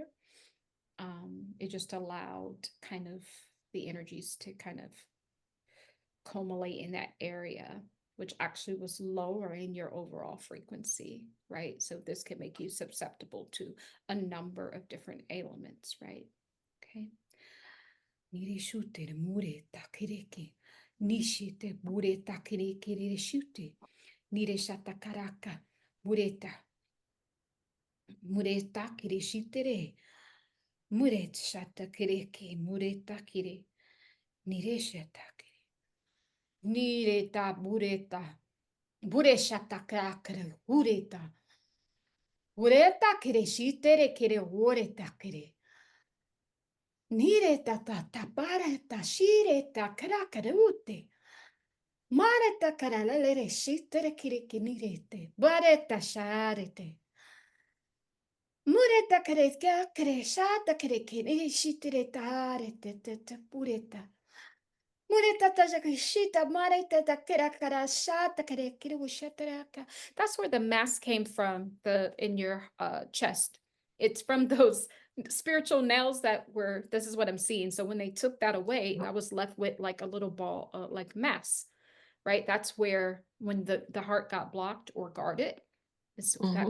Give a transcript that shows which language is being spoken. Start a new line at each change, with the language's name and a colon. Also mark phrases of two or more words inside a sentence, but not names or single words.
English: It just allowed kind of the energies to kind of culminate in that area, which actually was lowering your overall frequency, right? So this can make you susceptible to a number of different ailments, right? Okay. Nirishute mure takireke. Nishite mure takireke rishute. Nireshata karaka. Mureta. Mureta kirishitere. Muret shata kireke. Mureta kire. Nireshata kire. Nireta bureta. Bureshata karakere. Ureta. Ureta kirishitere kire. Ureta kire. Nireta ta tapareta. Shireta karakere ute. Mareta karalere shitere kirikinirete. Bareta sharete. Mureta karetka kareshata karekini shitere tarete te pureta. Mureta tajakishita mareta takerakara shata karekiru shataraka. That's where the mask came from, the in your chest. It's from those spiritual nails that were, this is what I'm seeing. So when they took that away, I was left with like a little ball, like mass, right? That's where when the heart got blocked or guarded, that